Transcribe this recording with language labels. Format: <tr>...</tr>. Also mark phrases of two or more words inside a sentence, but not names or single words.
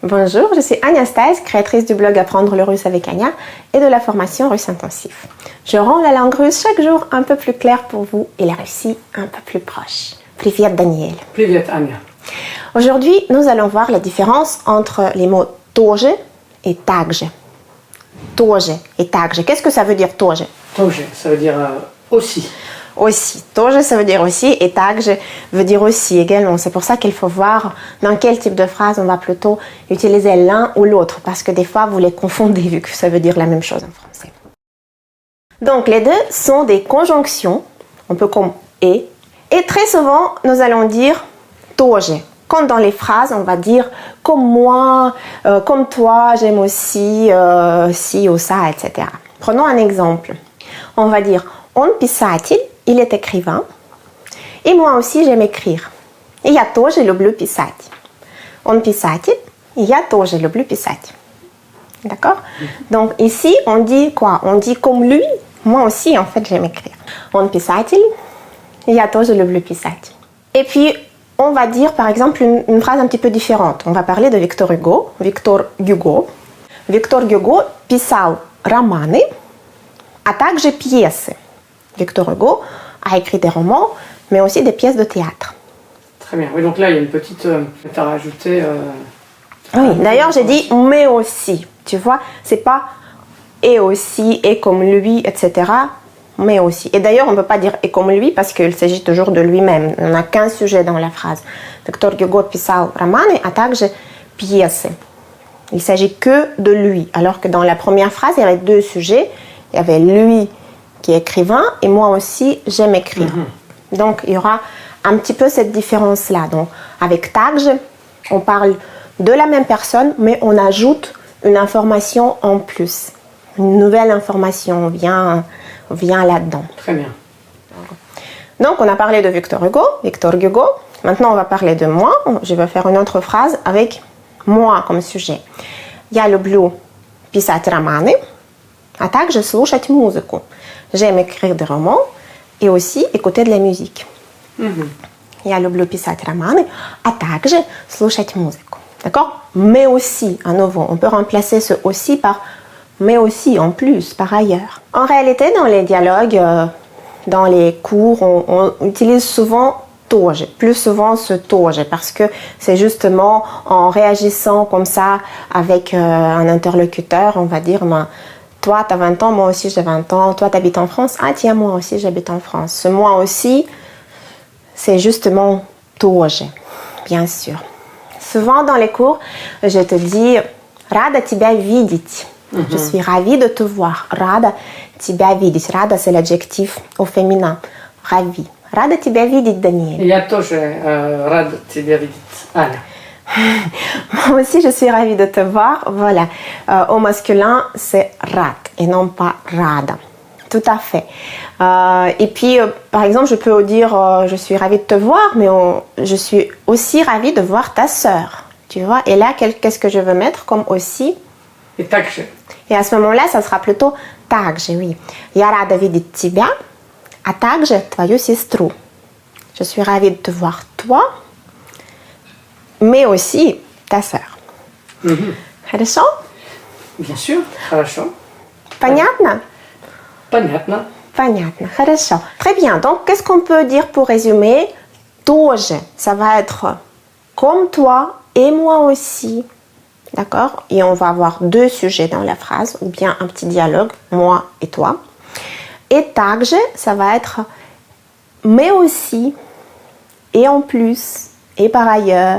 <fr>Bonjour, je suis Anastasia, créatrice du blog Apprendre le russe avec Anya et de la formation russe intensif. Je rends la langue russe chaque jour un peu plus claire pour vous et la Russie un peu plus proche.</fr> <ru>Привет, Daniel. Привет, Anya.</ru> <fr>Aujourd'hui, nous allons voir la différence entre les mots тоже et также.</fr> <ru>Тоже et также.</ru> <fr>Qu'est-ce que ça veut dire тоже? Тоже, ça veut dire aussi. Aussi. Тоже, ça veut dire aussi, et также veut dire aussi également. C'est pour ça qu'il faut voir dans quel type de phrase on va plutôt utiliser l'un ou l'autre, parce que des fois, vous les confondez vu que ça veut dire la même chose en français. Donc, les deux sont des conjonctions, un peu comme et très souvent, nous allons dire тоже. Comme dans les phrases, on va dire comme moi, comme toi, j'aime aussi, ci ou ça, etc. Prenons un exemple. On va dire</fr> <ru>он писатель,</ru> <fr>il est écrivain, et moi aussi j'aime écrire.</fr> <ru>И я тоже люблю писать. Он писатель, и я тоже люблю писать.</ru> <fr>D'accord? Donc ici, on dit quoi? On dit comme lui, moi aussi en fait j'aime écrire.</fr> <ru>Он писатель, и я тоже люблю писать.</ru> <fr>Et puis, on va dire par exemple une phrase un petit peu différente. On va parler de Victor Hugo.</fr> <ru>Victor Hugo писал романы, а также пьесы.</ru> <fr>Victor Hugo a écrit des romans, mais aussi des pièces de théâtre. Très bien. Oui, donc là, il y a une petite... tu as rajouté... Oui, d'ailleurs, j'ai dit « mais aussi ». Tu vois, c'est pas « et aussi »,« et comme lui », etc. Mais aussi. Et d'ailleurs, on ne peut pas dire « et comme lui » parce qu'il s'agit toujours de lui-même. On n'a qu'un sujet dans la phrase.</fr> <ru>Victor Hugo писал романы, а также пьесы.</ru> <fr>Il s'agit que de lui. Alors que dans la première phrase, il y avait deux sujets. Il y avait lui qui est écrivain et moi aussi j'aime écrire. Donc il y aura un petit peu cette différence-là. Donc avec также, on parle de la même personne mais on ajoute une information en plus. Une nouvelle information vient là-dedans. Très bien. Donc on a parlé de Victor Hugo. Maintenant on va parler de moi. Je vais faire une autre phrase avec moi comme sujet.</fr> <ru>Я люблю писать романы, а также слушать музыку.</ru> <fr>J'aime écrire des romans et aussi écouter de la musique.</fr> <ru>Я люблю писать романы, а также слушать музыку.</ru> <fr>D'accord? Mais aussi, à nouveau, on peut remplacer ce aussi par mais aussi, en plus, par ailleurs. En réalité, dans les dialogues, dans les cours, on utilise souvent тоже, plus souvent ce тоже, parce que c'est justement en réagissant comme ça avec un interlocuteur, on va dire, toi, tu as 20 ans, moi aussi j'ai 20 ans, toi, tu habites en France, ah tiens, moi aussi j'habite en France. Ce moi aussi, c'est justement тоже, bien sûr. Souvent dans les cours, je te dis</fr> <ru>рада тебя видеть.</ru> <fr>Je suis ravie de te voir.</fr> <ru>Рада тебя видеть. Рада,</ru> <fr>c'est l'adjectif au féminin. Ravie.</fr> <ru>Рада тебя видеть, Daniel. Я тоже рад тебя видеть, Аня.</ru> <fr>Moi aussi, je suis ravie de te voir. Voilà. Au masculin, c'est rad et non pas rada. Tout à fait. Et puis, par exemple, je peux dire je suis ravie de te voir, mais je suis aussi ravie de voir ta sœur. Tu vois? Et là, qu'est-ce que je veux mettre comme aussi? Et также. Et à ce moment-là, ça sera plutôt также, oui.</fr> <ru>Я рада видеть тебя, а также твою сестру.</ru> <fr>Je suis ravie de te voir toi, mais aussi ta sœur.</fr> <ru>Хорошо?</ru> <fr>Bien sûr.</fr> <ru>Хорошо. Понятно? Понятно. Понятно. Хорошо.</ru> <fr>Très bien. Donc, qu'est-ce qu'on peut dire pour résumer? Тоже, ça va être comme toi et moi aussi. D'accord? Et on va avoir deux sujets dans la phrase, ou bien un petit dialogue, moi et toi. Et также, ça va être mais aussi, et en plus, et par ailleurs.</fr>